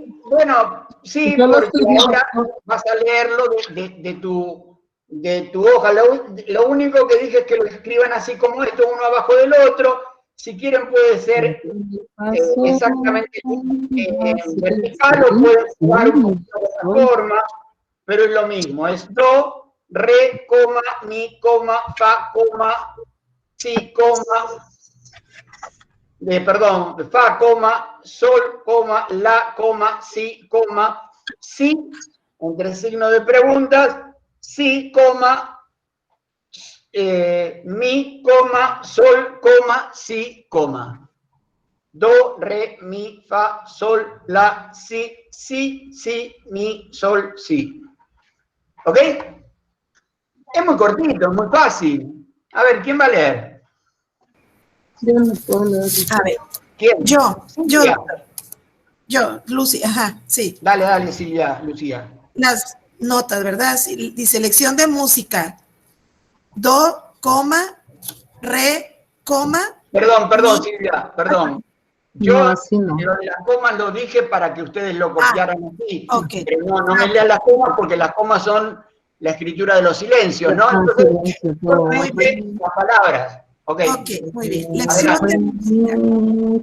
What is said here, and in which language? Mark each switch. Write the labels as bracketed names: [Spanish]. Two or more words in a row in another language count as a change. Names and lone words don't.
[Spanish] Bueno, sí, porque ahora vas a leerlo de tu hoja. Lo único que dije es que lo escriban así como esto, uno abajo del otro. Si quieren puede ser exactamente vertical o pueden jugar un poquito de otra forma, pero es lo mismo. Es do, re, coma, mi, coma, fa, coma, si, coma, perdón, fa, coma, sol, coma, la, coma, si, entre signos de preguntas, si, coma, mi, coma, sol, coma, si, coma. Do, re, mi, fa, sol, la, si, mi, sol, si. ¿Ok? Es muy cortito, es muy fácil. A ver, ¿quién va a leer? A ver. ¿Quién? Yo, Lucy, ajá, sí. Dale, Silvia, Lucía. Las notas, ¿verdad? Sí, dice lección de música. Do, coma, re, coma. Perdón, Silvia, perdón. Yo no, así no. Lo de las comas lo dije para que ustedes lo copiaran así. Okay. Pero no me lean las comas porque las comas son la escritura de los silencios, ¿no? Entonces, las palabras. Ok, muy bien. Lección de música.